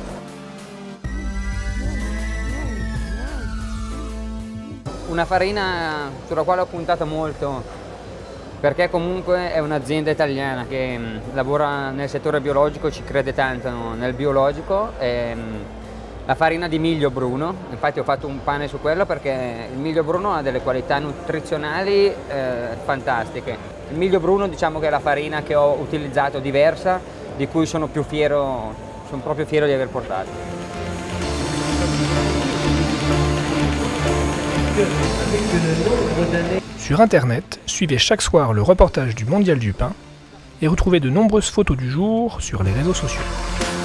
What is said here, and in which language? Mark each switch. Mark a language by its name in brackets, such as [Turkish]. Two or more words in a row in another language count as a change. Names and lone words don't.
[Italian] Una farina sulla quale ho puntato molto perché comunque è un'azienda italiana che lavora nel settore biologico, ci crede tanto nel biologico, la farina di miglio bruno, infatti ho fatto un pane su quello perché il miglio bruno ha delle qualità nutrizionali fantastiche. Il miglio bruno diciamo che è la farina che ho utilizzato diversa, di cui sono proprio fiero di aver portato. [French] Sur Internet, suivez chaque soir le reportage du Mondial du pain et retrouvez de nombreuses photos du jour sur les réseaux sociaux.